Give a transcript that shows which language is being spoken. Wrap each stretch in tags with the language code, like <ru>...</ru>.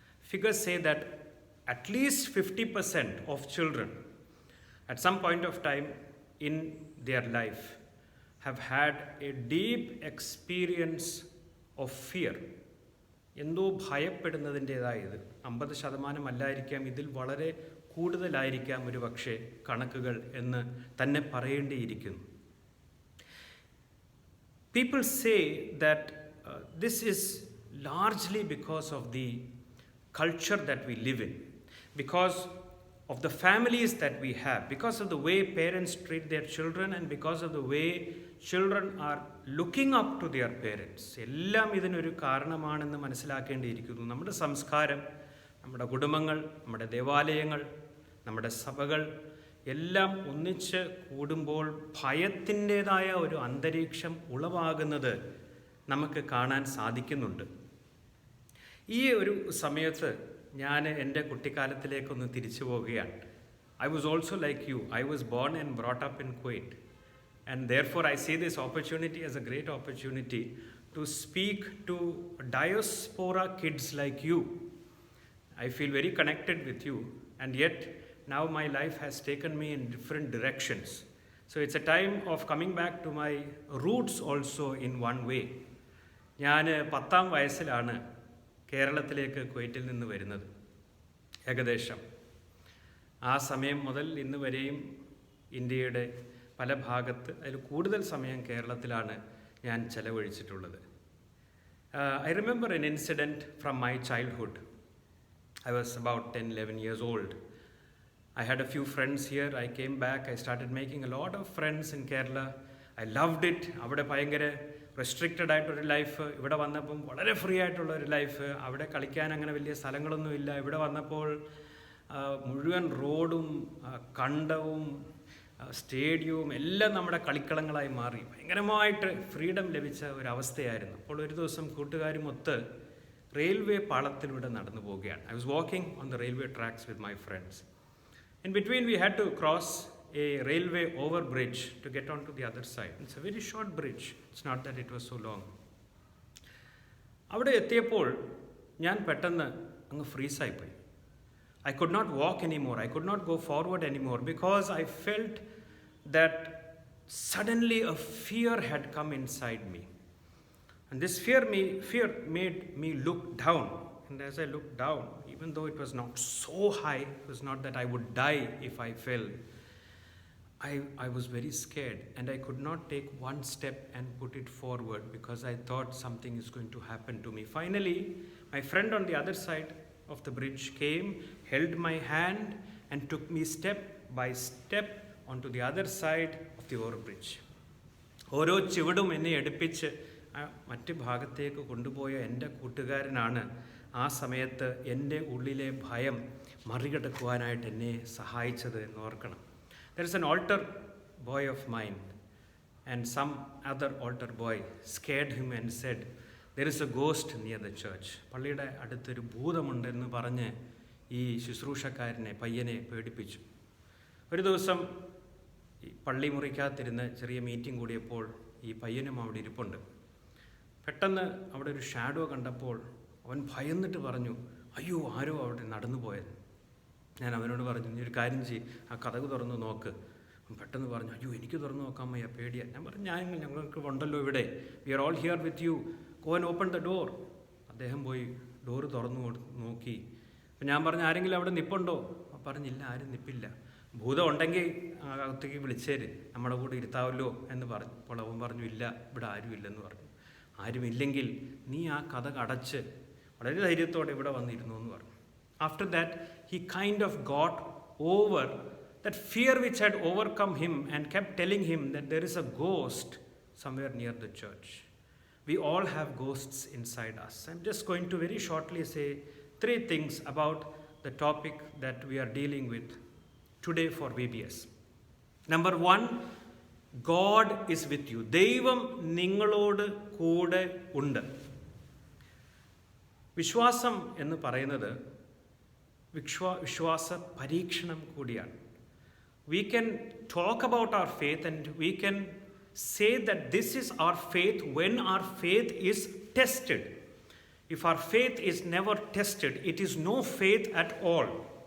<en>Figures say that at least 50% of children at some point of time in their life have had a deep experience of fear.</en> <ml>എന്തോ ഭയപ്പെടുന്നതിൻ്റേതായത് 50% അല്ലായിരിക്കാം, ഇതിൽ വളരെ കൂടുതലായിരിക്കാം ഒരു പക്ഷേ കണക്കുകൾ എന്ന് തന്നെ പറയേണ്ടിയിരിക്കുന്നു.</ml> <en>People say that this is largely because of the culture that we live in, because of the families that we have, because of the way parents treat their children and because of the way children are looking up to their parents.</en> <ml>എല്ലാം ഇതിനൊരു കാരണമാണെന്ന് മനസ്സിലാക്കേണ്ടിയിരിക്കുന്നു. നമ്മുടെ സംസ്കാരം, നമ്മുടെ കുടുംബങ്ങൾ, നമ്മുടെ ദേവാലയങ്ങൾ, നമ്മുടെ സഭകൾ എല്ലാം ഒന്നിച്ച് കൂടുമ്പോൾ ഭയത്തിൻ്റേതായ ഒരു അന്തരീക്ഷം ഉളവാകുന്നത് നമുക്ക് കാണാൻ സാധിക്കുന്നുണ്ട്. ഈ ഒരു സമയത്ത് ഞാൻ എൻ്റെ കുട്ടിക്കാലത്തിലേക്കൊന്ന് തിരിച്ചു പോവുകയാണ്.</ml> <en>I was also like you. I was born and brought up in Kuwait. And therefore I see this opportunity as a great opportunity to speak to diaspora kids like you. I feel very connected with you, and yet now my life has taken me in different directions. So it's a time of coming back to my roots also in one way.</en> <ml>ഞാൻ 10ാം വയസ്സിലാണ് കേരളത്തിലേക്ക് കുവൈറ്റിൽ നിന്ന് വരുന്നത്. ഏകദേശം ആ സമയം മുതൽ ഇന്ന് വരെയും ഇന്ത്യയുടെ പല ഭാഗത്ത്, അതിൽ കൂടുതൽ സമയം കേരളത്തിലാണ് ഞാൻ ചെലവഴിച്ചിട്ടുള്ളത്.</ml> <en>I remember an incident from my childhood. I was about 10-11 years old. I had a few friends here. I came back. I started making a lot of friends in Kerala. I loved it.</en> <ml>അവിടെ ഭയങ്കര restricted ആയിട്ടൊരു life. ഇവിടെ വന്നപ്പം വളരെ free ആയിട്ടുള്ളൊരു life. അവിടെ കളിക്കാൻ അങ്ങനെ വലിയ സ്ഥലങ്ങളൊന്നുമില്ല. ഇവിടെ വന്നപ്പോൾ മുഴുവൻ റോഡും കണ്ടവും സ്റ്റേഡിയവും എല്ലാം നമ്മുടെ കളിക്കളങ്ങളായി മാറി. ഭയങ്കരമായിട്ട് ഫ്രീഡം ലഭിച്ച ഒരവസ്ഥയായിരുന്നു. അപ്പോൾ ഒരു ദിവസം കൂട്ടുകാരുമൊത്ത് റെയിൽവേ പാളത്തിലൂടെ നടന്നു പോവുകയാണ്.</ml> <en>I was walking on the railway tracks with my friends. In between we had to cross a railway overbridge to get onto the other side. It's a very short bridge. It's not that it was so long.</en> <ml>അവിടെ എത്തിയപ്പോൾ ഞാൻ പെട്ടെന്ന് അങ്ങ് ഫ്രീസായിപ്പോയി.</ml> <en>I could not walk anymore. I could not go forward anymore because I felt that suddenly a fear had come inside me. And this fear made me look down. And as I looked down, even though it was not so high, it was not that I would die if I fell, I was very scared and I could not take one step and put it forward because I thought something is going to happen to me. Finally, my friend on the other side of the bridge came, held my hand and took me step by step onto the other side of the overbridge.</en> <ml>ഓരോ ചുവടും എന്നെ എടുപ്പിച്ച് മറ്റ് ഭാഗത്തേക്ക് കൊണ്ടുപോയ എൻ്റെ കൂട്ടുകാരനാണ് ആ സമയത്ത് എൻ്റെ ഉള്ളിലെ ഭയം മറികടക്കുവാനായിട്ട് എന്നെ സഹായിച്ചത് എന്ന് ഓർക്കണം.</ml> <en>There is an altar boy of mine and some other altar boy scared him and said, there is a ghost near the church.</en> <ml>പള്ളിയുടെ അടുത്തൊരു ഭൂതമുണ്ടെന്ന് പറഞ്ഞ് ഈ ശുശ്രൂഷക്കാരനെ പയ്യനെ പേടിപ്പിച്ചു. ഒരു ദിവസം ഈ പള്ളി മുറിക്കകത്തിരുന്ന് ചെറിയ മീറ്റിംഗ് കൂടിയപ്പോൾ ഈ പയ്യനും അവിടെ ഇരിപ്പുണ്ട്. പെട്ടെന്ന് അവിടെ ഒരു ഷാഡോ കണ്ടപ്പോൾ അവൻ ഭയന്നിട്ട് പറഞ്ഞു, അയ്യോ ആരോ അവിടെ നടന്നു പോയത്. ഞാൻ അവനോട് പറഞ്ഞു, നീ ഒരു കാര്യം ചെയ്യ്, ആ കതക് തുറന്ന് നോക്ക്. പെട്ടെന്ന് പറഞ്ഞു, അയ്യോ എനിക്ക് തുറന്നു നോക്കാൻ വയ്യ, പേടിയാണ്. ഞാൻ പറഞ്ഞു, ഞങ്ങൾക്ക് ഉണ്ടല്ലോ ഇവിടെ,</ml> <en>We are all here with you, go and open the door.</en> <ml>അദ്ദേഹം പോയി ഡോറ് തുറന്നു നോക്കി. അപ്പം ഞാൻ പറഞ്ഞു, ആരെങ്കിലും അവിടെ നിൽപ്പുണ്ടോ? പറഞ്ഞില്ല, ആരും നിൽപ്പില്ല. ഭൂതം ഉണ്ടെങ്കിൽ അകത്തേക്ക് വിളിച്ചേര്, നമ്മുടെ കൂടെ ഇരുത്താവല്ലോ എന്ന് പറഞ്ഞു. അപ്പോൾ അവൻ പറഞ്ഞു, ഇല്ല, ഇവിടെ ആരുമില്ലെന്ന് പറഞ്ഞു. ആരുമില്ലെങ്കിൽ നീ ആ കതക് അടച്ച് വളരെ ധൈര്യത്തോടെ ഇവിടെ വന്നിരുന്നു എന്ന് പറഞ്ഞു.</ml> <en>After that, he kind of got over that fear which had overcome him and kept telling him that there is a ghost somewhere near the church. We all have ghosts inside us. I'm just going to very shortly say 3 things about the topic that we are dealing with today for VBS. Number 1, God is with you.</en> <ml>ദൈവം നിങ്ങളോട് കൂടെ ഉണ്ട്. വിശ്വാസം എന്ന് പറയുന്നത് വിശ്വാസ പരീക്ഷണം കൂടിയാണ്.</ml> <en>We can talk about our faith and we can say that this is our faith when our faith is tested. If our faith is never tested, it is no faith at all.</en>